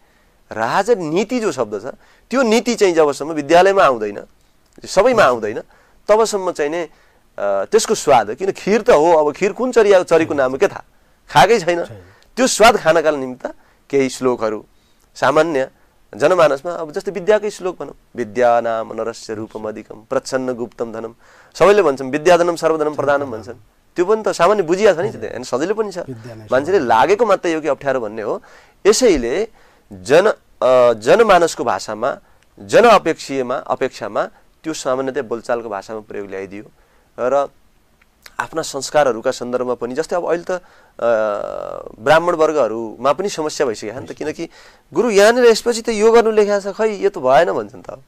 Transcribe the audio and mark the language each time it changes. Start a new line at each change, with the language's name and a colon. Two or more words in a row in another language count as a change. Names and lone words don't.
Nepali: राजनीति जो शब्द छ त्यो नीति चाहिँ जबसम्म विद्यालयमा आउँदैन, सबैमा आउँदैन, तबसम्म चाहिँ नै त्यसको स्वाद, किन खिर त हो, अब खिर कुन चरीको नाम के थाहा, खाएकै छैन, त्यो स्वाद खानका निमित्त केही श्लोकहरू सामान्य जनमानसमा, अब जस्तै विद्याकै श्लोक भनौँ,
Sanskrit: विद्या नाम नरस्य रूपम अधिकम प्रच्छन्न गुप्तम धनम,
Nepali: सबैले भन्छन्
Sanskrit: विद्याधनम सर्वधनम प्रधानम
Nepali: भन्छन्, त्यो पनि त सामान्य बुझिया छ नि, होइन सजिलो पनि छ, मान्छेले लागेको मात्रै हो कि अप्ठ्यारो भन्ने हो। यसैले जनमानसको भाषामा, जनअपेक्षामा त्यो सामान्यतया बोलचालको भाषामा प्रयोग ल्याइदियो र आफ्ना संस्कारहरूका सन्दर्भमा पनि जस्तै अब अहिले त ब्राह्मण वर्गहरूमा पनि समस्या भइसक्यो नि त, किनकि गुरु यहाँनिर यसपछि त यो गर्नु लेखेको छ, खै यो त भएन भन्छन् त।